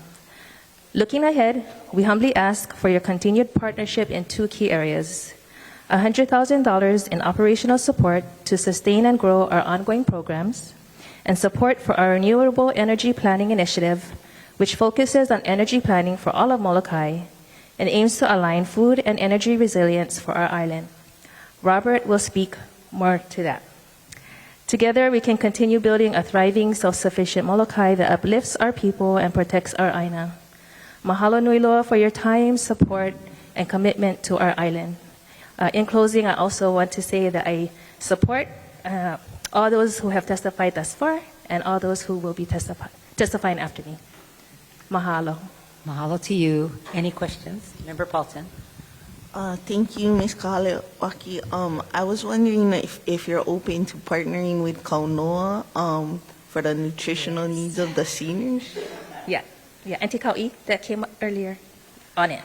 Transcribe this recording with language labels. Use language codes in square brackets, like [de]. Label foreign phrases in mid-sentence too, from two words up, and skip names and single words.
[en] Looking ahead, we humbly ask for your continued partnership in 2 key areas: $100,000 in operational support to sustain and grow our ongoing programs, and support for our Renewable Energy Planning Initiative, which focuses on energy planning for all of Molokaʻi and aims to align food and energy resilience for our island. Robert will speak more to that. Together, we can continue building a thriving, self-sufficient Molokaʻi that uplifts our people and protects our aina. [haw] Mahalo nui loa [en] for your time, support, and commitment to our island. In closing, I also want to say that I support all those who have testified thus far and all those who will be testifying after me. Mahalo. Mahalo to you. Any questions? Member Paulson. Thank you, Ms. Kalewaki. I was wondering if you're open to partnering with Kaunoa for the nutritional needs of the seniors. Yeah, Auntie Kauʻi, that came up earlier on it.